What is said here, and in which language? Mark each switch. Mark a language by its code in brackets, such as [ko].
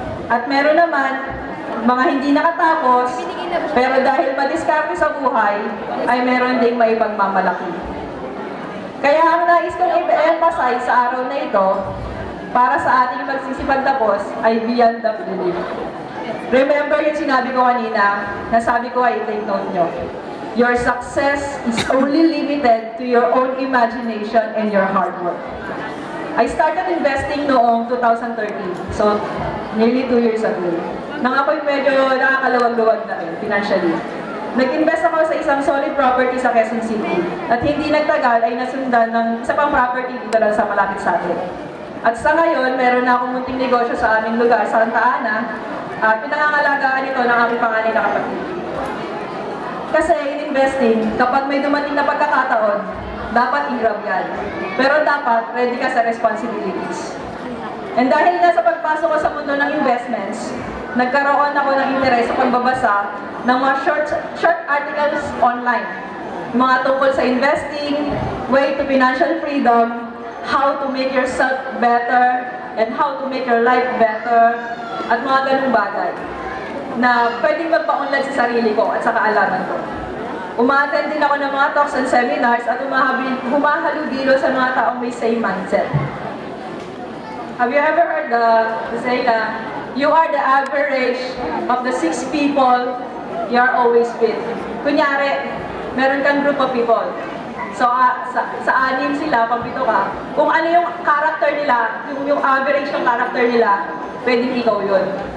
[tl] At meron naman, mga hindi nakatapos, pero dahil madiskarte sa buhay, ay meron ding may pagmamalaki. Kaya ang nais kong i-emphasize sa araw na ito, para sa ating magsisipagtapos, ay [en] beyond the belief. [tl] Remember yung sinabi ko kanina, nasabi ko ay take note nyo. [en] Your success is only limited to your own imagination and your hard work. I started investing [tl] noong [en] 2013, so nearly 2 years ago. [tl] Nang ako'y medyo nakakaluwag-luwag na rin, financially. Nag-invest ako sa isang solid property sa Quezon City. At hindi nagtagal ay nasundan ng isa pang property dito lang sa malapit sa atin. At sa ngayon, meron na akong munting negosyo sa aming lugar, sa Santa Ana, at pinangangalagaan ito ng aming panganay na kapatid. Kasi in investing, kapag may dumating na pagkakataon, dapat i-grab yan. Pero dapat ready ka sa responsibilities. And dahil nga sa pagpasok ko sa mundo ng investments, nagkaroon ako ng interes sa pagbabasa ng mga short articles online. Mga tungkol sa investing, [en] way to financial freedom, how to make yourself better, and how to make your life better, [tl] at mga ganung bagay na pwedeng magpaunlad sa sarili ko at sa kaalaman ko. Uma-attend din ako ng mga [en] talks and seminars [tl] at humahalubilo sa mga taong may [en] same mindset. Have you ever heard the saying [tl] na [en] you are the average of the 6 people you are always with? [tl] Kunyari, meron kang [en] group of people. [tl] So, sa 6 sila, pag 7 ka, kung ano yung character nila, yung average ng character nila, pwedeng ikaw yun.